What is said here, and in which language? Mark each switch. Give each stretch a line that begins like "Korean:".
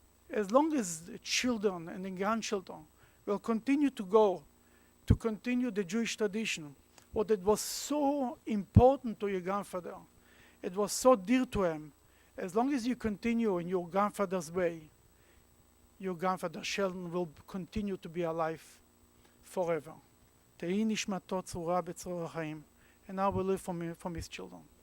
English: As long as the children and the grandchildren will continue to continue the Jewish tradition, what it was so important to your grandfather, it was so dear to him, as long as you continue in your grandfather's way, your grandfather Sheldon will continue to be alive forever.
Hebrew: תהי נשמתו צרורה בצרור החיים.
English: And now we live from his children.